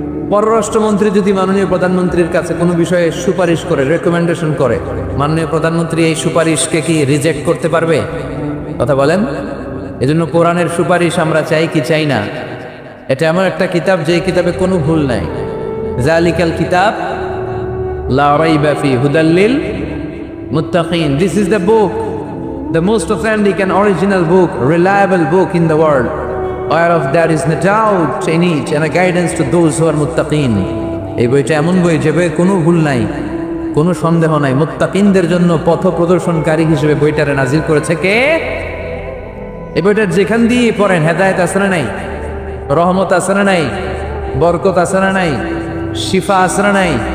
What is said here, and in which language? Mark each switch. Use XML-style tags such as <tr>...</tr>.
<bn>পররাষ্ট্রমন্ত্রী যদি মাননীয় প্রধানমন্ত্রীর কাছে কোনো বিষয়ে সুপারিশ করে, রেকমেন্ডেশন করে, মাননীয় প্রধানমন্ত্রী এই সুপারিশকে কি রিজেক্ট করতে পারবে? কথা বলেন। এজন্য কোরআনের সুপারিশ আমরা চাই কি চাই না? এটা এমন একটা কিতাব যে কিতাবে কোনো ভুল নাই।</bn> <ar>জালিকাল কিতাব লা রাইবা ফি হুদাল লিল মুত্তাকিন।</ar> <en>This is the book, the most authentic and original book, reliable book in the world, whereof there is no doubt in it and a guidance to those who are muttaqin.</en> <bn>এই বইটা এমন বই যে বইয়ে কোনো ভুল নাই, কোনো সন্দেহ নাই। মুত্তাকিনদের জন্য পথ প্রদর্শনকারী হিসেবে বইটারে নাজিল করেছে কে? এই বইটার যেখান দিয়ে পড়েন হেদায়েত আছে না নাই? রহমত আছে না নাই? বরকত আছে না নাই? শিফা আছে না নাই?</bn>